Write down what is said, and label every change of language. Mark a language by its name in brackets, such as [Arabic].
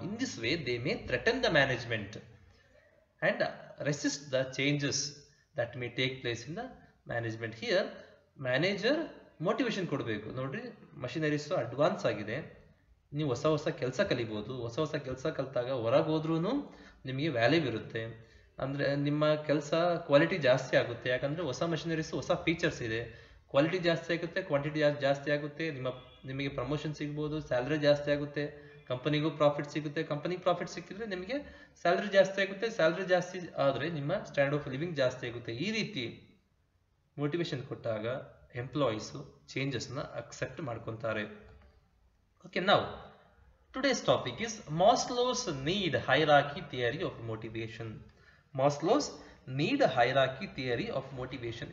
[English] In this way, they may threaten the management and resist the changes that may take place in the management. Here, manager motivation [Kannada] ಕೊಡಬೇಕು. ನೋಡ್ರಿ, machineries advance ಆಗಿದೆ, ನೀವು ಹೊಸ ಹೊಸ ಕೆಲಸ ಕಲಿಬಹುದು. ಹೊಸ ಹೊಸ ಕೆಲಸ ಕಲಿತಾಗ ಹೊರಗೆ ಹೋದ್ರೂ ನಿಮಗೆ ವ್ಯಾಲ್ಯೂ ಇರುತ್ತೆ. ಅಂದರೆ ನಿಮ್ಮ ಕೆಲಸ ಕ್ವಾಲಿಟಿ ಜಾಸ್ತಿ ಆಗುತ್ತೆ. ಯಾಕಂದರೆ ಹೊಸ ಮಷಿನರೀಸ್ ಹೊಸ ಫೀಚರ್ಸ್ ಇದೆ. ಕ್ವಾಲಿಟಿ ಜಾಸ್ತಿ ಆಗುತ್ತೆ, ಕ್ವಾಂಟಿಟಿ ಜಾಸ್ತಿ ಆಗುತ್ತೆ. ನಿಮಗೆ ಪ್ರಮೋಷನ್ ಸಿಗ್ಬೋದು, ಸ್ಯಾಲ್ರಿ ಜಾಸ್ತಿ ಆಗುತ್ತೆ, ಕಂಪನಿಗೂ ಪ್ರಾಫಿಟ್ ಸಿಗುತ್ತೆ. ಕಂಪನಿಗೆ ಪ್ರಾಫಿಟ್ ಸಿಕ್ಕಿದ್ರೆ ನಿಮಗೆ ಸ್ಯಾಲ್ರಿ ಜಾಸ್ತಿ ಆಗುತ್ತೆ. ಸ್ಯಾಲ್ರಿ ಜಾಸ್ತಿ ಆದರೆ ನಿಮ್ಮ ಸ್ಟ್ಯಾಂಡರ್ಡ್ ಆಫ್ ಲಿವಿಂಗ್ ಜಾಸ್ತಿ ಆಗುತ್ತೆ. ಈ ರೀತಿ ಮೋಟಿವೇಶನ್ ಕೊಟ್ಟಾಗ ಎಂಪ್ಲಾಯೀಸು ಚೇಂಜಸ್ನ ಅಕ್ಸೆಪ್ಟ್ ಮಾಡ್ಕೊತಾರೆ. [English] Okay, now today's topic is Maslow's need hierarchy theory of motivation. Maslow's need hierarchy theory of motivation.